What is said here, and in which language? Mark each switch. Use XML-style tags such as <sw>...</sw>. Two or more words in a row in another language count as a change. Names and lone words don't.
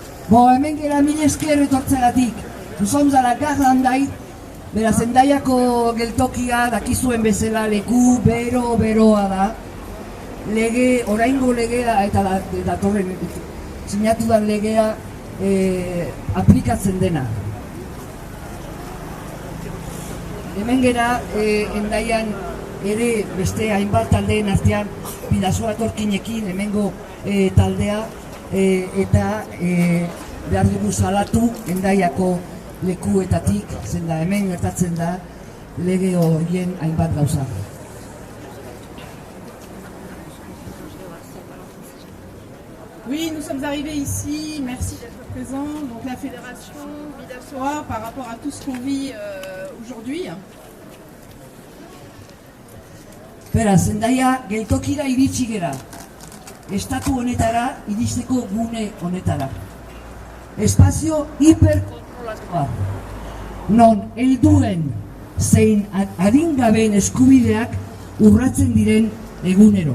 <eu>Hemen gera mil esker etortzegatik.</eu> <fr>Nous sommes à la gare d'Hendaye.</fr> <eu>Beraz, Hendaiako geltokia dakizuen bezala leku beroa da. Oraingo legea eta datorren sinatu dan legea aplikatzen dena. Hemen gera Hendaian ere beste hainbat taldeen artean Bidasoa etorkinekin hemengo taldea eta behar dugu salatu Hendaiako lekuetatik, zen da hemen gertatzen da lege horien hainbat gauza.</eu> <fr>Oui, nous sommes arrivés ici, merci d'être présents, donc la fédération Bidasoa par rapport à tout ce qu'on vit aujourd'hui.</fr> <eu>Beraz, Hendaia geltokira iritsi gera, estatu honetara iristeko gune honetara. Espazio hiperkontrolatua, non helduen zein adingabeen eskubideak urratzen diren egunero.</eu>